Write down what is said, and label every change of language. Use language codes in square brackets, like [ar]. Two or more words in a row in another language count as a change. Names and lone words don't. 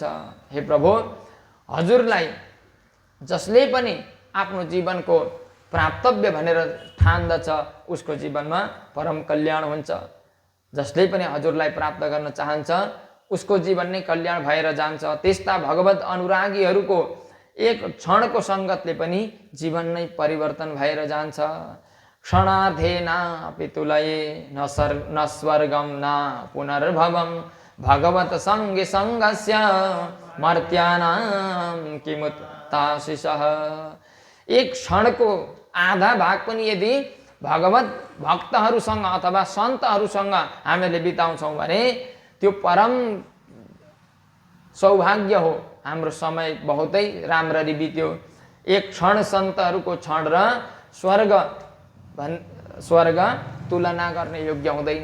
[ne] हे प्रभु हजुरलाई जसले पनि आफ्नो जीवनको प्राप्तव्य भनेर ठान्दछ उसको जीवनमा परम कल्याण हुन्छ। जसले पनि हजुरलाई प्राप्त गर्न चाहन्छ उसको जीवन नै कल्याण भएर जान्छ। त्यस्ता भगवत अनुरागीहरूको एक क्षणको सङ्गतले पनि जीवन नै परिवर्तन भएर जान्छ। [sa] क्षणार्धेनापि तुलये न स्वर्गम न पुनर्भवम भगवत सङ्गे सङ्गस्य मर्त्यानां किमुत्ताशिषः। [ne] एक क्षणको आधा भाग पनि यदि भगवत भक्तहरूसँग अथवा सन्तहरूसँग हामीले बिताउँछौँ भने त्यो परम सौभाग्य हो। हाम्रो समय बहुतै राम्ररी बित्यो। एक क्षण सन्तहरूको क्षण र स्वर्ग तुलना गर्ने योग्य हुँदैन।